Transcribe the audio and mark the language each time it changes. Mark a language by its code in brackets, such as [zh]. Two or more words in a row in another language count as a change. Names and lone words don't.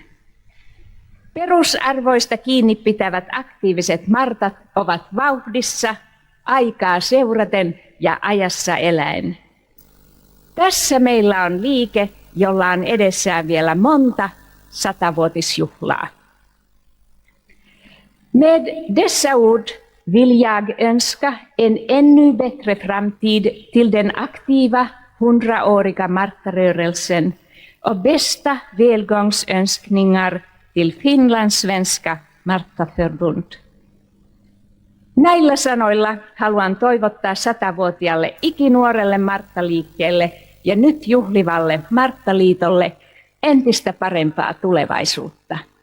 [fi] Perusarvoista kiinni pitävät aktiiviset Martat ovat vauhdissa, aikaa seuraten ja ajassa eläen. Tässä meillä on liike, jolla on edessään vielä monta 100-vuotisjuhlaa. [sv] Med dessa ord vill jag önska en ännu bättre framtid till den aktiva 100-åriga Martarörelsen och bästa välgångsönskningar till Finlandssvenska Martaförbund. [fi] Näillä sanoilla haluan toivottaa 100-vuotiaalle ikinuorelle Martta-liikkeelle ja nyt juhlivalle Martta-liitolle entistä parempaa tulevaisuutta.